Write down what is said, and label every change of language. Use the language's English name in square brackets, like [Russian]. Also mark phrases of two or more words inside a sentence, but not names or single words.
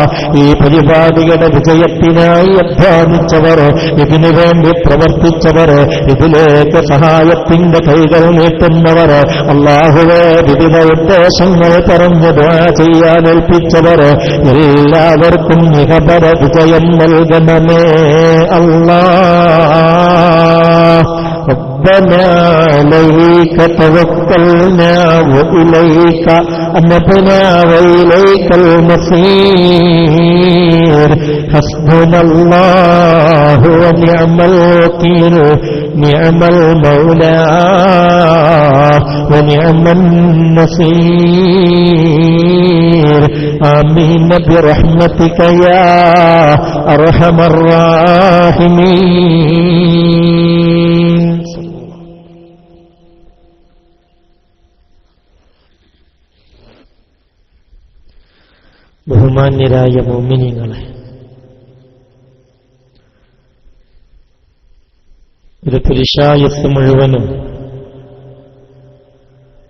[Malayalam] ഈ പരിപാടിയുടെ വിജയത്തിനായി അധ്വാനിച്ചവർ, ഇതിനു വേണ്ടി പ്രവർത്തിച്ചവർ, ഇതിലേക്ക് സഹായത്തിന്റെ കൈകൾ നീട്ടുന്നവർ, അല്ലാഹുവേ, വിവിധ ഉദ്ദേശങ്ങൾ പറഞ്ഞു ദുആ ചെയ്യാൻ ഏൽപ്പിച്ചവർ, എല്ലാവർക്കും ഇഹപര വിജയം നൽകണമേ അല്ലാഹ്. [Arabic] ربنا عليك توكلنا وإليك أنبنا وإليك المصير حسبنا الله ونعم الوكيل نعم المولى ونعم النصير آمين برحمتك يا أرحم الراحمين. [Malayalam] ബഹുമാന്യരായ മുഅ്മിനീങ്ങളെ, ഒരു പുരുഷായുസ് മുഴുവനും